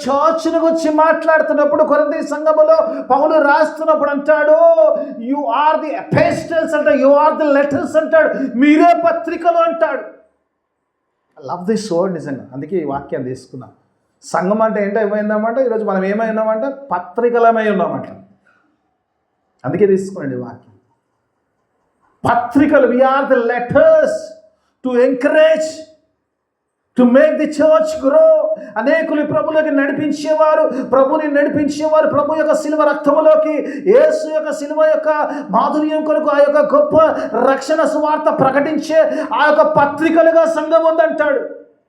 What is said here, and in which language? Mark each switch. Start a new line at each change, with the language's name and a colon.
Telugu: చర్చ్కి వచ్చి మాట్లాడుతున్నప్పుడు కొరింథీ సంఘములో పౌలు రాస్తున్నప్పుడు అంటాడు,
English: you are the epistles
Telugu: అంటాడు,
English: you are the letters
Telugu: అంటాడు, మీరే పత్రికలు అంటాడు.
English: I love this word
Telugu: నిజంగా. అందుకే ఈ వాక్యాన్ని తీసుకున్నాం. సంఘం అంటే ఏంటో ఏమైందామంటే, ఈరోజు మనం ఏమై ఉన్నామంటే పత్రికలమై ఉన్నామంట. అందుకే తీసుకున్నాండి ఈ వాక్యం.
English: పత్రికలు, we are the letters to encourage, to make the church grow.
Telugu: అనేకులు ప్రభువులోకి నడిపించేవారు, ప్రభు యొక్క శిలువ రక్తములోకి, యేసు యొక్క శిలువ యొక్క మాధుర్యం కొరకు ఆ యొక్క గొప్ప రక్షణ సువార్త ప్రకటించే ఆ యొక్క పత్రికలుగా సంఘం ఉందంటాడు.